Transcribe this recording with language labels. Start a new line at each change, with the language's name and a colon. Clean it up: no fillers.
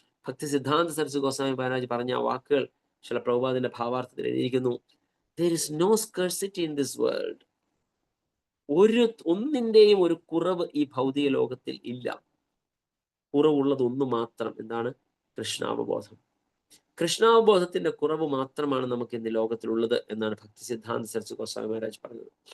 Malayalam: ഭക്തി സിദ്ധാന്ത സരസ്വതി ഗോസ്വാമി മഹാരാജ് പറഞ്ഞ ആ വാക്കുകൾ ശ്രീല പ്രഭുപാദിന്റെ ഭാവാർത്ഥത്തിൽ എഴുതിയിരിക്കുന്നു.
English: There is no scarcity in this world.
Malayalam: ഒന്നിന്റെയും ഒരു കുറവ് ഈ ഭൗതിക ലോകത്തിൽ ഇല്ല. കുറവുള്ളത് ഒന്ന് മാത്രം. എന്താണ്? കൃഷ്ണാവബോധം. കൃഷ്ണാവബോധത്തിന്റെ കുറവ് മാത്രമാണ് നമുക്ക് ഇന്ന് ലോകത്തിലുള്ളത് എന്നാണ് ഭക്തി സിദ്ധാന്ത സരസ്വതി ഗോസ്വാമി മഹാരാജ് പറഞ്ഞത്.